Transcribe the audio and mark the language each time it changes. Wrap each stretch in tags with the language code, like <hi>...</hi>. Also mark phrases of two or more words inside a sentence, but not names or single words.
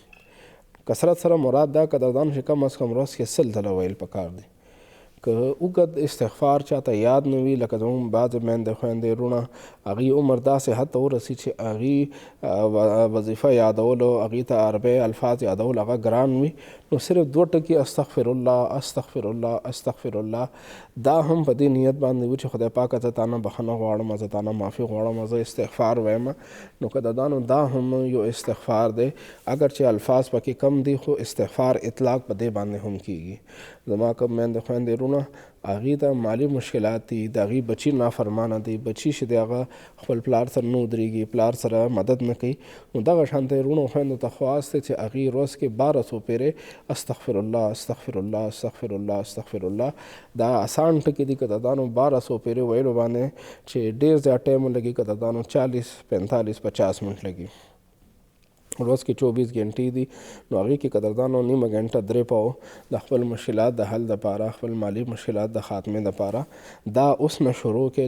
<ps>کثرت سره مراد دا قدردان چې کم از کم ورځ کې 100 ځله ویل پکار دی. که اوږد استغفار چاته یاد نه وي، لکه زموږ بعضې میندې خویندې وروڼه هغې عمر داسې حد ته ورسي چې هغې وظیفه یادولو، هغې ته عربی الفاظ یادول هغه ګران وي، نو صرف 2 ټکي</ps> <ar>استغفر الله استغفر الله استغفر الله</ar> <ps>دا هم په دې نیت باندې و چې خدای پاکه زه تا نه بخښنه غواړم، زه تا نه معافي غواړم، زه استغفار وایم. نو قدردانو دا هم یو استغفار دی، اگر چې الفاظ پکې کم دي خو استغفار اطلاق په دې باندې هم کیږي. زما کوم میندې خویندې وروڼه هغې ته مالی مشکلات دي، د هغې بچي نافرمانه دي، بچي چې دی هغه خپل پلار سره نه ودرېږي، پلار سره مدد نه کوي، نو دغه شانته وروڼو خویندو ته خواست دی چې هغې ورځ کې 1200 پیرې</ps> <ar>استغفر الله استغفر الله استغفر الله استغفر الله</ar> <ps>دا آسان ټکي دي قدردانو. 1200 پیرې ویلو باندې چې ډېر زیات ټایم لګي قدردانو، 40 45 50 منټ لګي. ورځ کې 24 غنټې دي، نو هغې کې قدردانو نیمه غنټه 3 پاو د خپل مشکلات د حل دپاره، خپل مالی مشکلات د خاتمې دپاره دا اوس نه شروع کړئ.</ps>